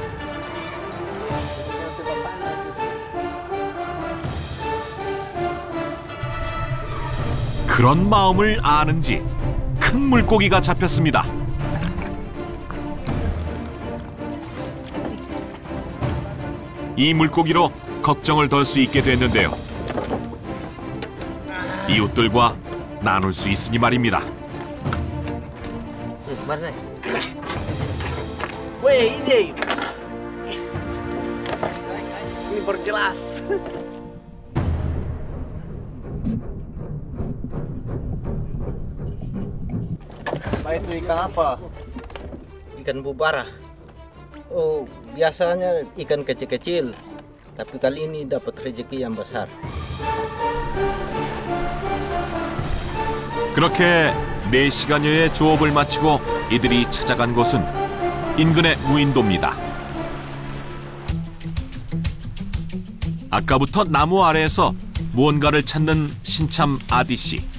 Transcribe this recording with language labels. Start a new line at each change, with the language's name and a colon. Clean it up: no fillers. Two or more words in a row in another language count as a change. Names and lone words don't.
Korean: 그런 마음을 아는지 큰 물고기가 잡혔습니다. 이 물고기로 걱정을 덜 수 있게 됐는데요. 이웃들과 나눌 수 있으니 말입니다.
Indonesian: Weh, ini berjelas. Itu ikan apa? Ikan bubara. Oh, biasanya ikan kecil-kecil, tapi kali ini dapat rezeki yang besar.
Korean: 그렇게 4시간여의 조업을 마치고 이들이 찾아간 곳은 인근의 무인도입니다. 아까부터 나무 아래에서 무언가를 찾는 신참 아디 씨.